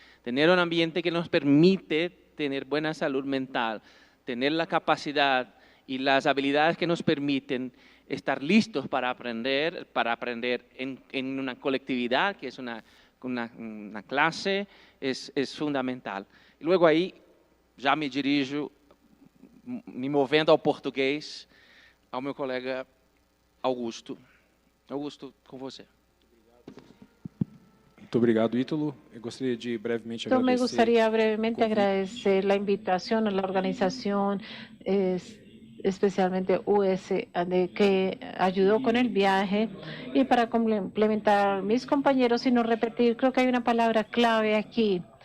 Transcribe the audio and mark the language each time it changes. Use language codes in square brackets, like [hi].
[es] Tener un ambiente que nos permite tener buena salud mental, tener la capacidad y las habilidades que nos permiten estar listos para aprender en una colectividad, que es una clase, es fundamental. Y luego ahí [pt] já me dirijo, me movendo ao português, ao meu colega Augusto. Augusto, com você. Muito obrigado, Ítalo. Eu gostaria de brevemente [es] Me [pt] agradecer. [es] gustaría brevemente agradecer la invitación a la organización, especialmente USAID, que ayudó con el viaje. Y para complementar a mis compañeros y no repetir, creo que hay una palabra clave aquí.